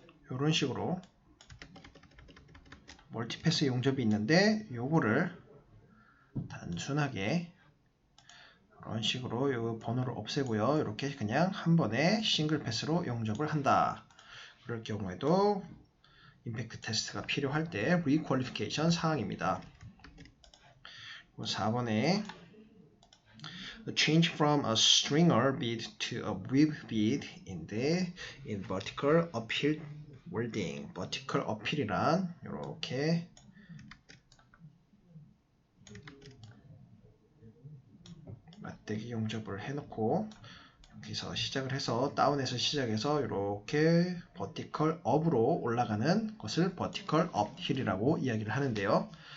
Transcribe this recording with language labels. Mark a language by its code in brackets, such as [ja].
[ko] 이런 식으로 멀티패스 용접이 있는데 요거를 단순하게 이런 식으로 요 번호를 없애고요. 이렇게 그냥 한 번에 싱글 패스로 용접을 한다. 그럴 경우에도 임팩트 테스트가 필요할 때 리퀄리피케이션 사항입니다. 4번에 [en] change from a stringer bead to a weave bead in vertical uphill welding. [ko] vertical upill이란 이렇게 맞대기 용접을 해놓고 여기서 시작을 해서 다운에서 시작해서 이렇게 vertical up으로 올라가는 것을 vertical uphill이라고 이야기를 하는데요.